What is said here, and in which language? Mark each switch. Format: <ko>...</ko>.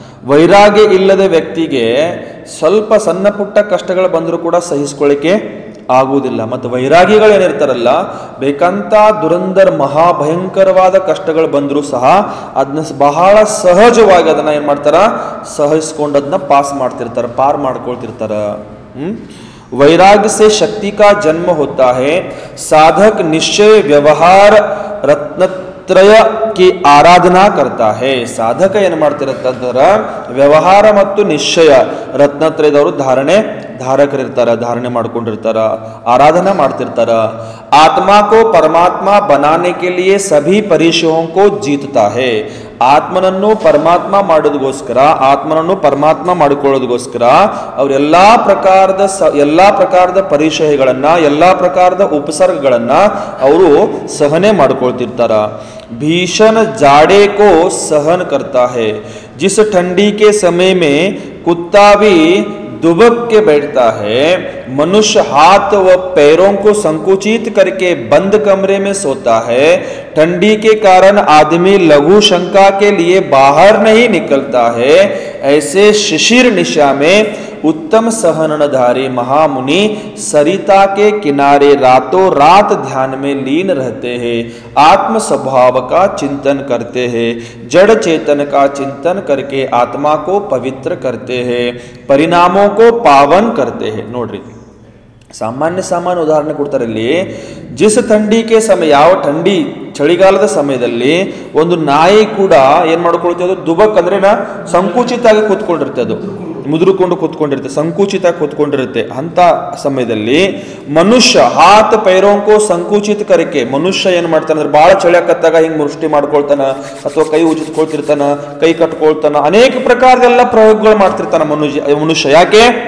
<kn>ವೈರಾಗ್ಯ ಇಲ್ಲದ ವ್ಯಕ್ತಿಗೆ ಸ್ವಲ್ಪ ಸಣ್ಣ ಪುಟ್ಟ ಕಷ್ಟಗಳು ಬಂದರೂ ಕೂಡ ಸಹಿಸ್ಕೊಳ್ಳಿಕ್ಕೆ ಆಗುವುದಿಲ್ಲ. ಮತ್ತು ವೈರಾಗಿಗಳು ಏನಿರ್ತಾರಲ್ಲ, ಬೇಕಂತ ದುರಂಧರ ಮಹಾಭಯಂಕರವಾದ ಕಷ್ಟಗಳು ಬಂದರೂ ಸಹ ಅದನ್ನ ಬಹಳ ಸಹಜವಾಗಿ ಅದನ್ನ ಏನು ಮಾಡ್ತಾರ, ಸಹಿಸ್ಕೊಂಡು ಅದನ್ನ ಪಾರ್ ಮಾಡ್ಕೊಳ್ತಿರ್ತಾರ.</kn> <hi>वैराग्य से शक्ति का जन्म होता है. साधक निश्चय व्यवहार रत्नत्रय की आराधना करता है.</hi> <kn>ಸಾಧಕ ಏನು ಮಾಡ್ತಿರತ್ತಂದ್ರೆ ವ್ಯವಹಾರ ಮತ್ತು ನಿಶ್ಚಯ ರತ್ನತ್ರಯದವರು ಧಾರಣೆ ಮಾಡ್ಕೊಂಡಿರ್ತಾರ, ಆರಾಧನಾ ಮಾಡ್ತಿರ್ತಾರ.</kn> <hi>आत्मा को परमात्मा बनाने के लिए सभी परिशयों को जीतता है.</hi> <kn>ಆತ್ಮನನ್ನು ಪರಮಾತ್ಮ ಮಾಡೋದಕ್ಕೋಸ್ಕರ, ಆತ್ಮನನ್ನು ಪರಮಾತ್ಮ ಮಾಡಿಕೊಳ್ಳೋದಕ್ಕೋಸ್ಕರ ಅವ್ರು ಎಲ್ಲಾ ಪ್ರಕಾರದ ಪರಿಚಯಗಳನ್ನ, ಎಲ್ಲಾ ಪ್ರಕಾರದ ಉಪಸರ್ಗಗಳನ್ನ ಅವರು ಸಹನೆ ಮಾಡ್ಕೊಳ್ತಿರ್ತಾರ.</kn> <hi>भीषण जाड़े को सहन करता है. जिस ठंडी के समय में कुत्ता भी दुबक के बैठता है, मनुष्य हाथ व पैरों को संकुचित करके बंद कमरे में सोता है. ठंडी के कारण आदमी लघु शंका के लिए बाहर नहीं निकलता है. ऐसे शिशिर निशा में उत्तम सहनधारी महामुनि सरिता के किनारे रातों रात ध्यान में लीन रहते हैं. आत्म स्वभाव का चिंतन करते हैं. जड़ चेतन का चिंतन करके आत्मा को पवित्र करते हैं, परिणामों को पावन करते हैं.</hi> <kn>ನೋಡ್ರಿ, ಸಾಮಾನ್ಯ ಉದಾಹರಣೆ ಕೊಡ್ತಾರೆ ಇಲ್ಲಿ.</kn> <hi>ಜಿಸ್ ಥಂಡಿಕೆ ಸಮಯ,</hi> <kn>ಯಾವ ಥಂಡಿ ಚಳಿಗಾಲದ ಸಮಯದಲ್ಲಿ ಒಂದು ನಾಯಿ ಕೂಡ ಏನ್ ಮಾಡ್ಕೊಳ್ತದೆ, ಅದು ದುಬಕ್ ಅಂದ್ರೆ ಸಂಕುಚಿತ ಆಗಿ ಕೂತ್ಕೊಂಡಿರುತ್ತೆ, ಅದು ಮುದುರುಕೊಂಡು ಕೂತ್ಕೊಂಡಿರುತ್ತೆ, ಸಂಕುಚಿತ ಕೂತ್ಕೊಂಡಿರುತ್ತೆ. ಅಂತ ಸಮಯದಲ್ಲಿ ಮನುಷ್ಯ</kn> <hi>ಹಾತ್ ಪೈರೋಂಕೋ ಸಂಕುಚಿತ ಕರಿಕೆ,</hi> <kn>ಮನುಷ್ಯ ಏನ್ ಮಾಡ್ತಾನೆ ಅಂದ್ರೆ ಬಹಳ ಚಳಿ ಆಕತ್ತಾಗ ಹಿಂಗ್ ಮುಷ್ಟಿ ಮಾಡ್ಕೊಳ್ತಾನ, ಅಥವಾ ಕೈ ಉಜ್ಜಿಟ್ಕೊಳ್ತಿರ್ತಾನ, ಕೈ ಕಟ್ಕೊಳ್ತಾನ, ಅನೇಕ ಪ್ರಕಾರದೆಲ್ಲ ಪ್ರಯೋಗಗಳು ಮಾಡ್ತಿರ್ತಾನ ಮನುಷ್ಯ. ಯಾಕೆ?</kn>